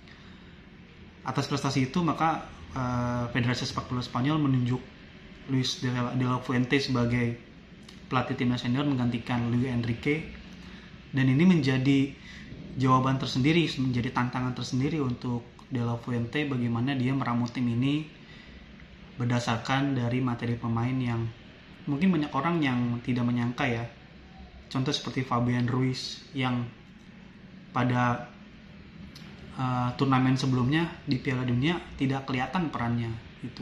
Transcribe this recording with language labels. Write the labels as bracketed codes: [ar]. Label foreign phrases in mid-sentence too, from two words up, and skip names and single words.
[id] Atas prestasi itu, maka Federasi Sepak Bola Spanyol menunjuk Luis de la Fuente sebagai pelatih timnas senior menggantikan Luis Enrique, dan ini menjadi jawaban tersendiri, menjadi tantangan tersendiri untuk de la Fuente bagaimana dia meramu tim ini berdasarkan dari materi pemain yang mungkin banyak orang yang tidak menyangka ya. Contoh seperti Fabian Ruiz yang pada turnamen sebelumnya di Piala Dunia tidak kelihatan perannya itu.